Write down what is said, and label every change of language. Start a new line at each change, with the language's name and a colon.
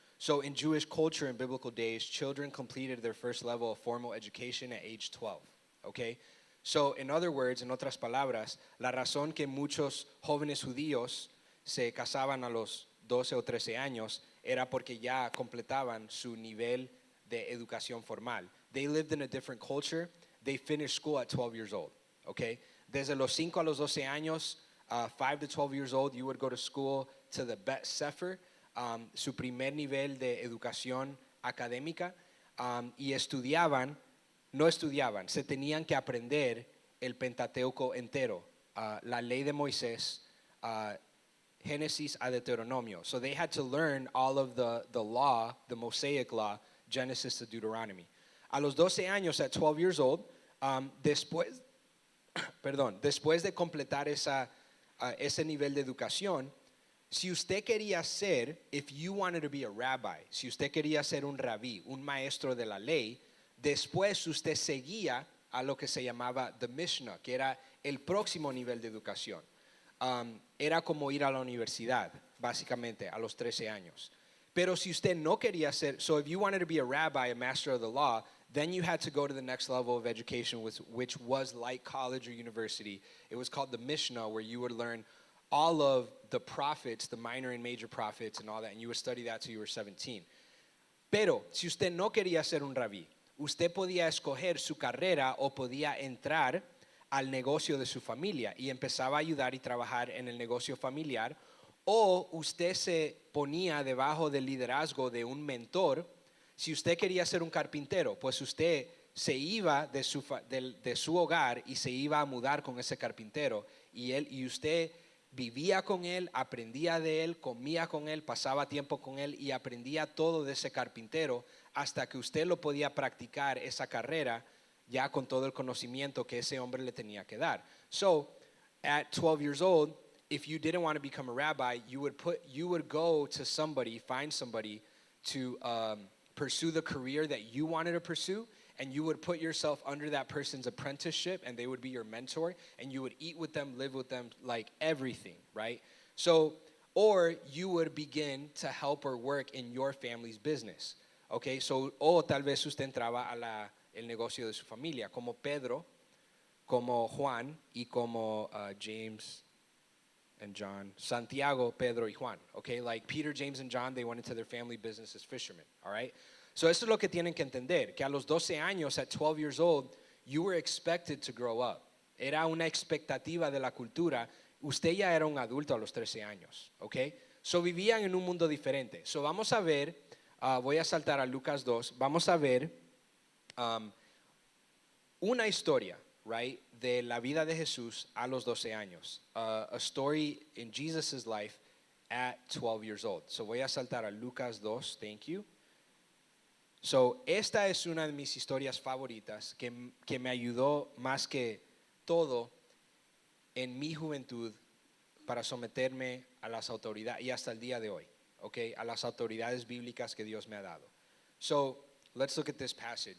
English: So, in Jewish culture in biblical days, children completed their first level of formal education at age 12, okay?
Spanish: So,
English: in other words,
Spanish: en otras palabras, la razón que muchos jóvenes judíos se casaban a los 12 o 13 años era porque ya completaban su nivel de educación formal.
English: They lived in a different culture. They finished school at 12 years old, okay?
Spanish: Desde los 5 a los 12 años,
English: 5 to 12 years old, you would go to school to the Bet Sefer,
Spanish: su primer nivel de educación académica, y no estudiaban, se tenían que aprender el Pentateuco entero, la ley de Moisés, Génesis a Deuteronomio.
English: So they had to learn all of the law, the Mosaic law, Genesis to Deuteronomy.
Spanish: A los 12 años,
English: at 12 years old,
Spanish: después de completar ese nivel de educación, si usted quería ser,
English: if you wanted to be a rabbi,
Spanish: si usted quería ser un rabí, un maestro de la ley, después usted seguía a lo que se llamaba the Mishnah, que era el próximo nivel de educación. Era como ir a la universidad, básicamente, a los 13 años. Pero si usted no quería ser,
English: so if you wanted to be a rabbi, a master of the law, then you had to go to the next level of education, which was like college or university. It was called the Mishnah, where you would learn all of the prophets, the minor and major prophets and all that, and you would study that till you were 17.
Spanish: Pero si usted no quería ser un rabí, usted podía escoger su carrera o podía entrar al negocio de su familia y empezaba a ayudar y trabajar en el negocio familiar, o usted se ponía debajo del liderazgo de un mentor. Si usted quería ser un carpintero, pues usted se iba de su hogar y se iba a mudar con ese carpintero, y usted vivía con él, aprendía de él, comía con él, pasaba tiempo con él y aprendía todo de ese carpintero hasta que usted lo podía practicar esa carrera ya con todo el conocimiento que ese hombre le tenía que dar.
English: So, at 12 years old, if you didn't want to become a rabbi, you would go to somebody, find somebody to pursue the career that you wanted to pursue, and you would put yourself under that person's apprenticeship, and they would be your mentor, and you would eat with them, live with them, like everything, right? So, or you would begin to help or work in your family's business, okay?
Spanish: So, o tal vez usted entraba a el negocio de su familia, como Pedro, como Juan y como James
English: and John, Santiago, Pedro y Juan, okay? Like Peter, James, and John, they went into their family business as fishermen, all right?
Spanish: So eso es lo que tienen que entender, que a los 12 años,
English: at 12 years old, you were expected to grow up.
Spanish: Era una expectativa de la cultura. Usted ya era un adulto a los 13 años, okay? So vivían en un mundo diferente. So vamos a ver, voy a saltar a Lucas 2, vamos a ver una historia, right, de la vida de Jesús a los 12 años.
English: A story in Jesus' life at 12 years old.
Spanish: So voy a saltar a Lucas 2,
English: thank you.
Spanish: So esta es una de mis historias favoritas que me ayudó más que todo en mi juventud para someterme a las autoridades y hasta el día de hoy, okay, a las autoridades bíblicas que Dios me ha dado.
English: So let's look at this passage.